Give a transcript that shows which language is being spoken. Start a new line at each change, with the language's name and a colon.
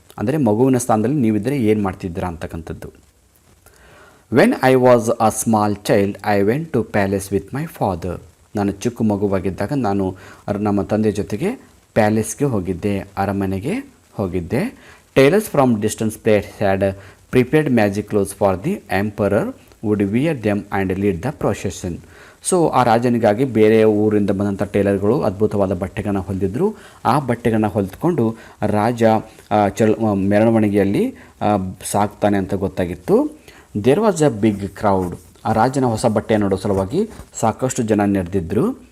Kannada: ಅಂದರೆ ಮಗುವಿನ ಸ್ಥಾನದಲ್ಲಿ ನೀವಿದ್ದರೆ ಏನು ಮಾಡ್ತಿದ್ದೀರಾ ಅಂತಕ್ಕಂಥದ್ದು.
English: When I was a small child I went to palace with my father.
Kannada: ನಾನು ಚಿಕ್ಕ ಮಗುವಾಗಿದ್ದಾಗ ನಾನು ನಮ್ಮ ತಂದೆ ಜೊತೆಗೆ ಪ್ಯಾಲೇಸ್ಗೆ ಹೋಗಿದ್ದೆ, ಅರಮನೆಗೆ ಹೋಗಿದ್ದೆ.
English: Tailors from distance place had prepared magic clothes for the emperor would wear them and lead the procession.
Kannada: So ಆ ರಾಜನಿಗಾಗಿ ಬೇರೆ ಊರಿಂದ ಬಂದಂಥ ಟೇಲರ್ಗಳು ಅದ್ಭುತವಾದ ಬಟ್ಟೆಗಳನ್ನ ಹೊಲಿದಿದ್ರು. ಆ ಬಟ್ಟೆಗಳನ್ನ ಹೊಲಿದುಕೊಂಡು ರಾಜ ಮೆರವಣಿಗೆಯಲ್ಲಿ ಸಾಕ್ತಾನೆ ಅಂತ ಗೊತ್ತಾಗಿತ್ತು.
English: There was a big crowd.
Kannada: ಆ ರಾಜನ ಹೊಸ ಬಟ್ಟೆ ನೋಡೋ ಸಲುವಾಗಿ ಸಾಕಷ್ಟು ಜನ ನೆರೆದಿದ್ದರು.